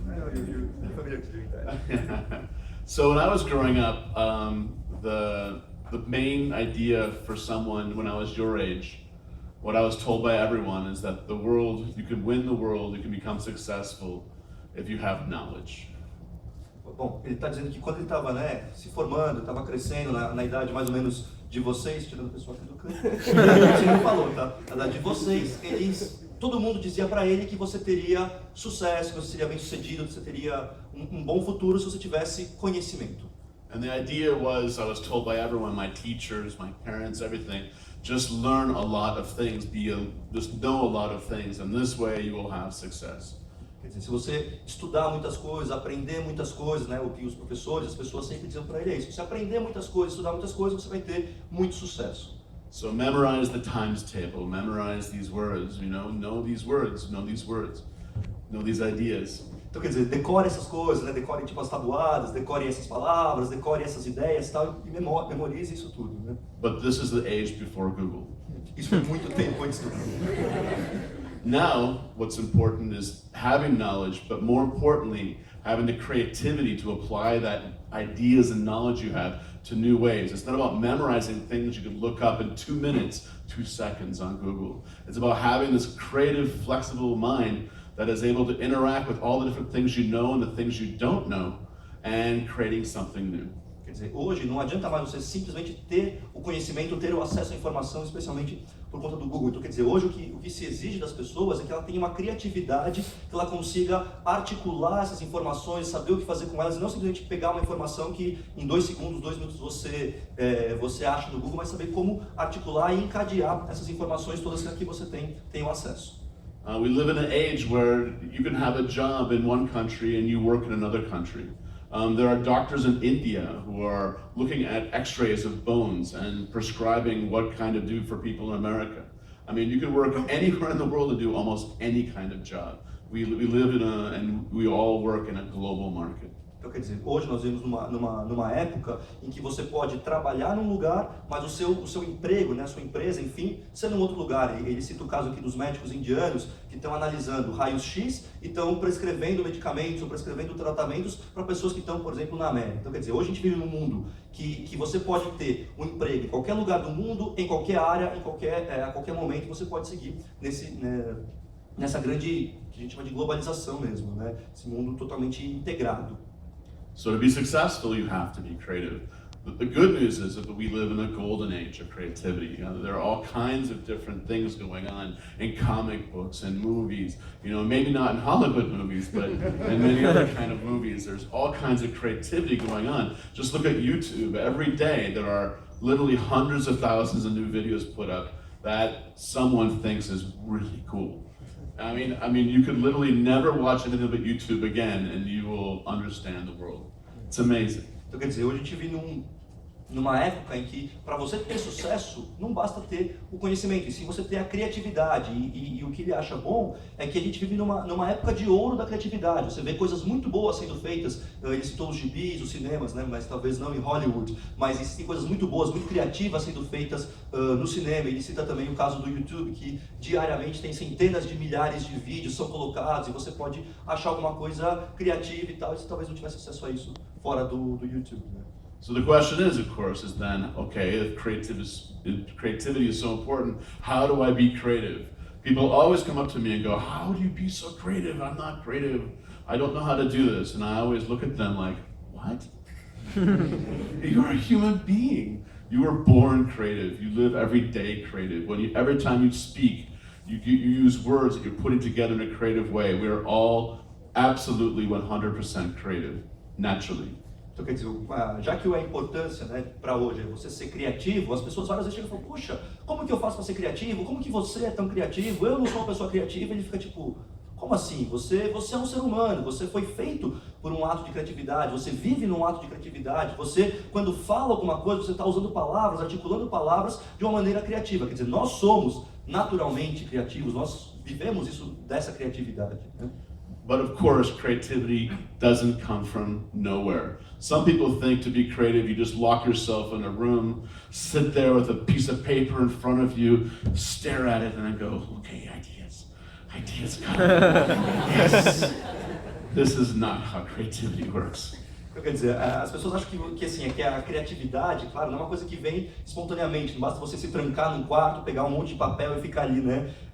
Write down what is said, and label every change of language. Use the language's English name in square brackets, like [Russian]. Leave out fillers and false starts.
[English] I know you're familiar to doing that. So when I was growing up, the main idea for someone when I was your age, what I was told by everyone is that the world, you can win the world, you can become successful if you have knowledge. [Portuguese] Bom, ele está dizendo que quando ele estava, né, se formando, estava crescendo na idade mais ou menos de vocês, tirando a pessoa aqui do canto, você não falou, tá? Na idade de vocês, todo mundo dizia para ele que você teria sucesso, que você seria bem sucedido, que você teria um bom futuro se você tivesse conhecimento. [English] And the idea was, I was told by everyone, my teachers, my parents, everything, just learn a lot of things, just know a lot of things, and this way you will have success. [Portuguese] Quer dizer, se você estudar muitas coisas, aprender muitas coisas, né, o que os professores, as pessoas sempre diziam para ele é isso. Se aprender muitas coisas, estudar muitas coisas, você vai ter muito sucesso. [English] So memorize the times table, memorize these words, know these words, know these words, know these ideas. [Portuguese] Então, quer dizer, decore essas coisas, né? Decore tipo as tabuadas, decore essas palavras, decore essas ideias e tal, e memorize isso tudo, né? [English] But this is the age before Google. [Portuguese] Isso foi muito tempo antes do Google. [English] Now, what's important is having knowledge, but more importantly, having the creativity to apply that ideas and knowledge you have to new ways. It's not about memorizing things you can look up in 2 minutes, 2 seconds on Google. It's about having this creative, flexible mind that is able to interact with all the different things you know and the things you don't know, and creating something new. [Portuguese] Quer dizer, hoje não adianta mais você simplesmente ter o conhecimento, ter o acesso à informação, especialmente por conta do Google. Então, quer dizer, hoje o que se exige das pessoas é que ela tenha uma criatividade, que ela consiga articular essas informações, saber o que fazer com elas, e não simplesmente pegar uma informação que em 2 segundos, 2 minutos você acha no Google, mas saber como articular e encadear essas informações todas que aqui você tem o acesso. [English] We live in an age where you can have a job in one country and you work in another country. There are doctors in India who are looking at x-rays of bones and prescribing what kind to do for people in America. I mean, you can work anywhere in the world and do almost any kind of job. We live and we all work in a global market. [Portuguese] Então, quer dizer, hoje nós vivemos numa época em que você pode trabalhar num lugar, mas o seu emprego, né, a sua empresa, enfim, ser num outro lugar. Ele cita o caso aqui dos médicos indianos que estão analisando raios-x e estão prescrevendo medicamentos ou prescrevendo tratamentos para pessoas que estão, por exemplo, na América. Então, quer dizer, hoje a gente vive num mundo que você pode ter um emprego em qualquer lugar do mundo, em qualquer área, a qualquer momento você pode seguir nessa grande, que a gente chama de globalização mesmo, né? Esse mundo totalmente integrado. [English] So to be successful, you have to be creative. The good news is that we live in a golden age of creativity. There are all kinds of different things going on in comic books and movies. Maybe not in Hollywood movies, but in many other kind of movies. There's all kinds of creativity going on. Just look at YouTube. Every day there are literally hundreds of thousands of new videos put up that someone thinks is really cool. I mean, you could literally never watch anything but YouTube again, and you will understand the world. It's amazing. [Portuguese] Então, quer dizer, hoje a gente vive numa época em que, para você ter sucesso, não basta ter o conhecimento, e sim você ter a criatividade. E o que ele acha bom é que a gente vive numa época de ouro da criatividade. Você vê coisas muito boas sendo feitas, ele citou os gibis, os cinemas, né? Mas talvez não em Hollywood, mas existem coisas muito boas, muito criativas sendo feitas no cinema. Ele cita também o caso do YouTube, que diariamente tem centenas de milhares de vídeos são colocados, e você pode achar alguma coisa criativa e tal, e você talvez não tivesse acesso a isso fora do YouTube, né? [English] So the question is, of course, is then, okay, if creativity is so important, how do I be creative? People always come up to me and go, how do you be so creative? I'm not creative. I don't know how to do this. And I always look at them like, what? You're a human being. You were born creative. You live every day creative. Every time you speak, you use words that you're putting together in a creative way. We are all absolutely 100% creative, naturally. [Portuguese] Então, quer dizer, já que a importância, né, para hoje é você ser criativo, as pessoas várias vezes chegam e falam, puxa, como que eu faço para ser criativo? Como que você é tão criativo? Eu não sou uma pessoa criativa. Ele fica tipo, como assim? Você é um ser humano, você foi feito por um ato de criatividade, você vive num ato de criatividade, você, quando fala alguma coisa, você está usando palavras, articulando palavras de uma maneira criativa. Quer dizer, nós somos naturalmente criativos, nós vivemos isso dessa criatividade, né? [English] But of course, creativity doesn't come from nowhere. Some people think to be creative, you just lock yourself in a room, sit there with a piece of paper in front of you, stare at it, and then go, okay, ideas come. Yes. This is not how creativity works. [Portuguese] Quer dizer, as pessoas acham que a criatividade, claro, não é uma coisa que vem espontaneamente, não basta você se trancar num quarto, pegar um monte de papel e ficar ali, né?